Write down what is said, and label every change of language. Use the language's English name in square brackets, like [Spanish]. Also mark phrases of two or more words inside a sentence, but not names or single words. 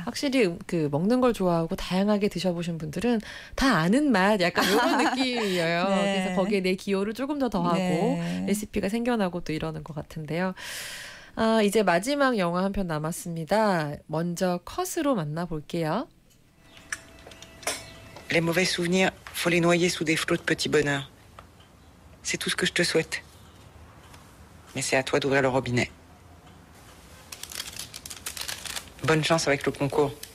[Korean] 확실히 그 먹는 걸 좋아하고 다양하게 드셔보신 분들은 다 아는 맛 약간 이런 느낌이에요. 네. 그래서 거기에 내 기호를 조금 더 더하고 네. 레시피가 생겨나고 또 이러는 것 같은데요. 이제 마지막 영화 한 편 남았습니다. 먼저 컷으로 만나볼게요. [French] Les mauvais souvenirs, faut les noyer sous des flots de petits bonheurs. C'est tout ce que je te souhaite. Mais c'est à toi d'ouvrir le robinet. Bonne chance avec le concours.